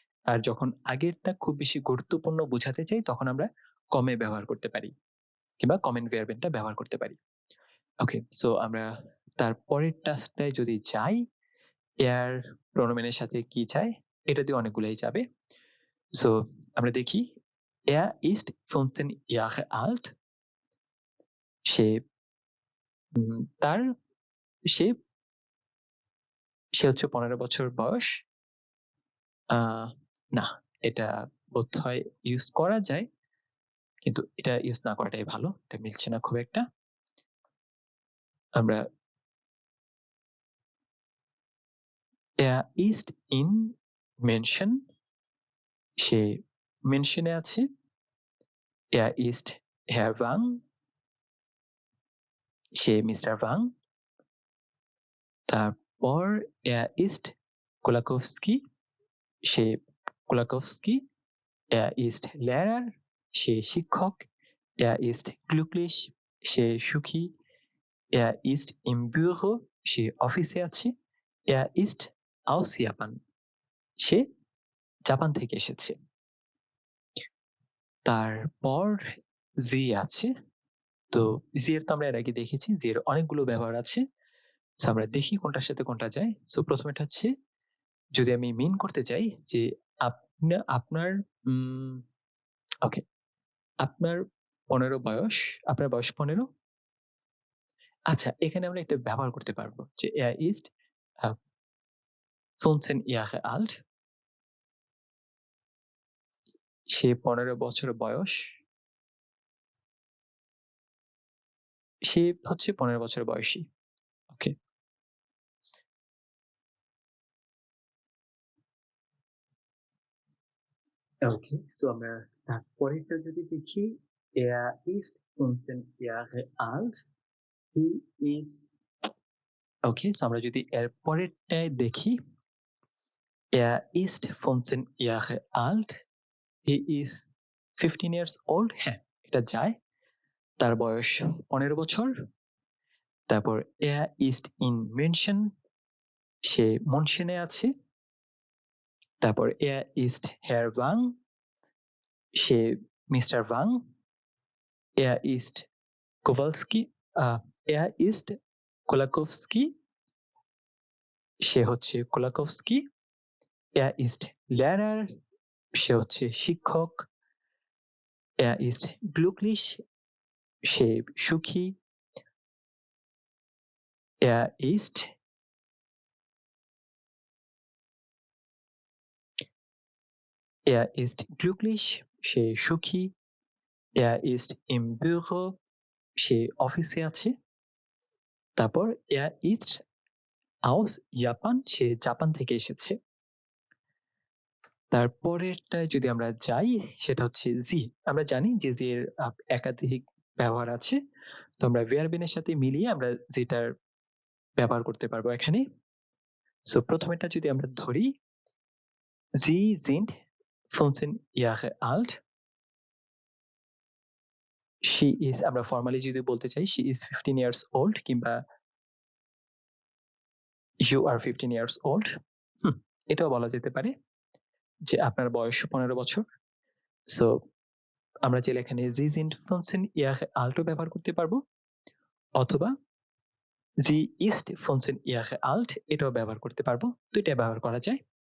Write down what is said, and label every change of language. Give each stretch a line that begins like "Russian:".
Bangla: আর যখন আগেরটা খুব বেশি গুরুত্বপূর্ণ বোঝাতে চাই তখন আমরা কমে ব্যবহার করতে পারি কিংবা কমেন্ট ভার্বেনটা ব্যবহার করতে পারি। ওকে, সো আমরা তার পরের টাস্কটায় যদি যাই, এর প্রোনোমেনের সাথে কি চাই, এটা দিয়ে অনেকগুলাই যাবে। সো আমরা দেখি,
German: er ist 15 Jahre alt।
Bangla: সে তার সে সে হচ্ছে 15 বছর বয়স। না, এটা বোধহয় ইউজ করা যায়, কিন্তু এটা ইউজ না করাটাই ভালো, এটা মিলছে না খুব একটা। আমরা
German: er ist in Menschen,
Bangla: সে মেনশনে আছে।
German: er ist Herr Wang,
Bangla: সে মিস্টার ভাং। তারপর
German: er ist Kolakowski,
Bangla: সে Kolakowski।
German: er ist Lehrer,
Bangla: সে শিক্ষক।
German: er ist glücklich,
Bangla: সে সুখী।
German: er ist im Büro,
Bangla: সে অফিসে আছে।
German: er ist aus Japan,
Bangla: সে জাপান থেকে এসেছে। তারপর জি আছে। তো জি এর তো আমরা এর আগে দেখেছি, জি এর অনেকগুলো ব্যবহার আছে। সো আমরা দেখি কোনটার সাথে কোনটা যায়। সো প্রথমেটা হচ্ছে, যদি আমি মিন করতে চাই যে আপনার ওকে, আপনার 15 বয়স, আপনার বয়স 15। আচ্ছা, এখানে আমরা এটা ব্যবহার করতে পারবো যে
German: er ist 15 Jahre alt,
Bangla: সে 15 বছর বয়স। সে হচ্ছে 15 বছর বয়সী। ওকে, ওকে, সো আমরা তারপরেরটা যদি দেখি,
German: er ist 15 Jahre alt,
English: he is।
Bangla: Okay, so আমরা যদি এর পরেরটায় দেখি,
German: er ist 15 Jahre alt,
English: he is 15 years old।
Bangla: হ্যাঁ, এটা যায়। তার বয়স 15 বছর। তারপর
German: er ist in München,
Bangla: সে মনশেনে আছে। তারপর
German: er ist Herr Wang,
Bangla: সে মিস্টার ভাং।
German: er ist Kowalski, er ist Kolakowski,
Bangla: সে হচ্ছে কোলাকোভস্কি।
German: er ist Lehrer,
Bangla: সে হচ্ছে শিক্ষক।
German: er ist glücklich,
Bangla: সে সুখী।
German: er ist er ist glücklich,
Bangla: সে সুখী।
German: er ist im Büro,
Bangla: সে অফিসে আছে। তারপর
German: er ist aus Japan,
Bangla: সে জাপান থেকে এসেছে। তারপরেরটায় যদি আমরা যাই, সেটা হচ্ছে জি। আমরা জানি যে জি এর একাধিক ব্যবহার আছে। তো আমরা verb এর সাথে মিলিয়ে আমরা যেটার ব্যবহার করতে পারবো এখানে। সো প্রথমেরটা যদি আমরা ধরি,
German: Sie sind 15 Jahre alt,
English: she is,
Bangla: আমরা ফর্মালি যদি বলতে চাই
English: she is 15 years old
Bangla: কিংবা
English: you are 15 years old।
Bangla: এটাও বলা যেতে পারে যে আপনার বয়স 15 বছর। সো আমরা চাইলে এখানে
German: Sie sind 15 Jahre alt
Bangla: ব্যবহার করতে পারবো, অথবা
German: Sie ist 15 Jahre alt
Bangla: এটাও ব্যবহার করতে পারবো। দুইটা ব্যবহার করা যায়।